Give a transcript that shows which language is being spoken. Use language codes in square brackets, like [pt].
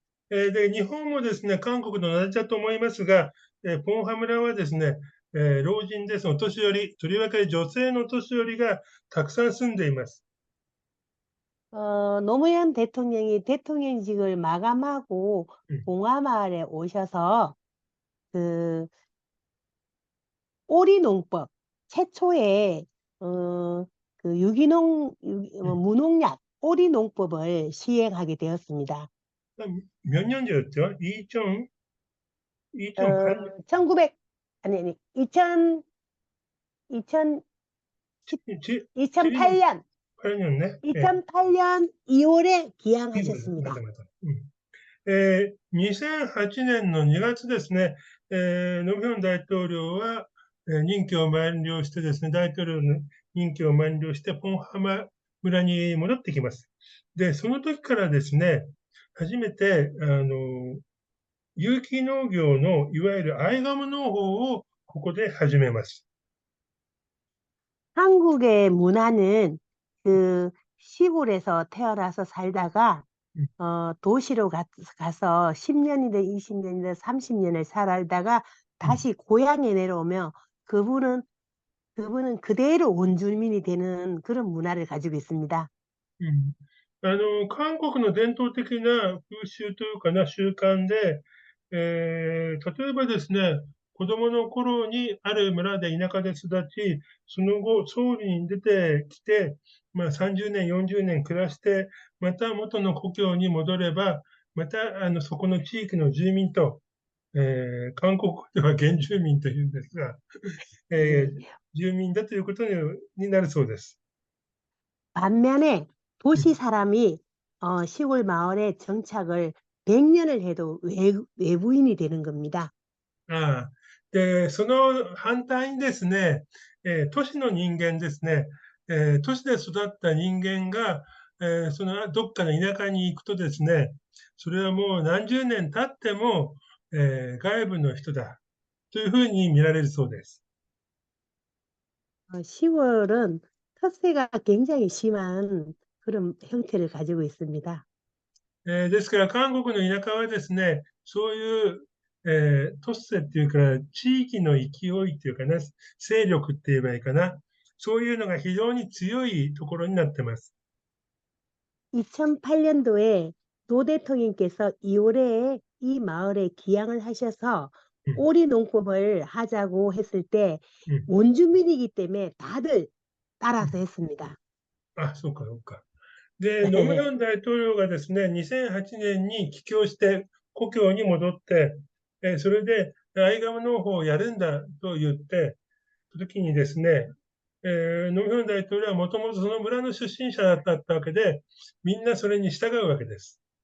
[ja] で、日本もですね、韓国と同じだと思いますが、ポンハ村はですね、老人です、お年寄り、とりわけ女性のお年寄りがたくさん住んでいます。 [ko] 노무현 대통령이 대통령직을 마감하고 음, 봉하마을에 오셔서 그 오리농법 최초의 음. 무농약 오리농법을 시행하게 되었습니다. 몇 년도였죠? 2008년, 1900 아니 2000 2008년 8년ね。 2008년 2월에 いいまだ 기양하셨습니다. [ja] まだ。 2008年の2月ですね、ノムヒョン大統領は、任期を満了してですね、大統領の任期を満了して、ポンハマ村に戻ってきます。で、その時からですね、初めて、有機農業のいわゆるアイガム農法をここで始めます。 [ko] 한국의 문화는 그 시골에서 태어나서 살다가 도시로 가서 10년이든 20년이든 30년을 살다가 다시 고향에 내려오면 그분은 그대로 원주민이 되는 그런 문화를 가지고 있습니다. [ja] うん、韓国の伝統的な風習というかな、習慣で、例えばですね、子供の頃にある村で田舎で育ち、その後、ソウルに出てきて、30年、40年暮らして、また元の故郷に戻れば、またそこの地域の住民と、韓国語では原住民というんですが、え [ko] 네. [ja] 住民だということになるそうです。 [ko] 반면에 도시 사람이 시골 마을에 정착을 100년을 해도 외부인이 되는 겁니다. ああ。 [ja] で、その反対にですね、都市の人間ですね、都市で育った人間が、そのどっかの田舎に行くとですね、それはもう何十年経っても、外部の人だというふうに見られるそうです。 [ko] 시골은 텃세가 굉장히 심한 그런 형태를 가지고 있습니다. [ja] ですから、韓国の田舎はですね、そういう、都市っていうか、地域の勢いっていうかな、勢力って言えばいいかな、そういうのが非常に強いところになってます。 [ko] 2008년도에 노 대통령께서 2월에 이 마을에 기양을 하셔서 うん、 오리 농법을 하자고 했을 때 うん、 원주민이기 때문에 다들 う 따라서 했습니다. [ja] あ、そうか、そうか。で、ノムヨン大統領がですね、2008年に帰郷して故郷に戻って、それでアイガム農法をやるんだと言って、時にですね、ノムヒョン大統領はもともとその村の出身者だったわけで、みんなそれに従うわけです。